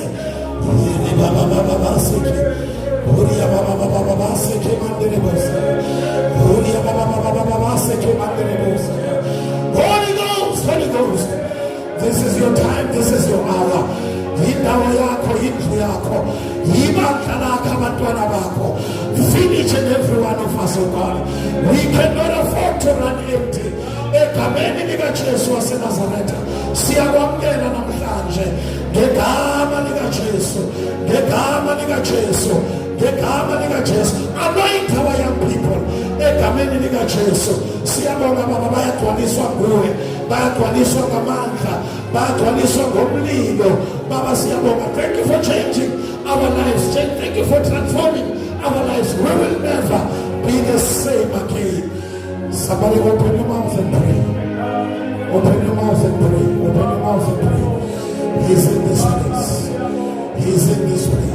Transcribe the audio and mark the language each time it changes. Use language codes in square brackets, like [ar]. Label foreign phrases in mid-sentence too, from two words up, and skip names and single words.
[en] Holy Ghost, Holy Ghost, this is your time, this is your hour. Feed each and every one of us, oh God. We cannot afford to run empty. [zu] Egameni lika Jesu wase Nazareth, siyakwamkela namhlanje ngegama lika Jesu, ngegama lika Jesu, ngegama lika Jesu. [en] Anoint our young people. [zu] Egameni lika Jesu, siyabonga Baba, bayagcwaliswa nguwe, bayagcwaliswa ngamandla, bayagcwaliswa ngomlilo. Baba, siyabonga. [en] Thank you for changing our lives. Thank you for transforming our lives. We will never be the same again. Somebody open your mouth and pray. Open your mouth and pray. Open your mouth and pray. He's in this place. He's in this place.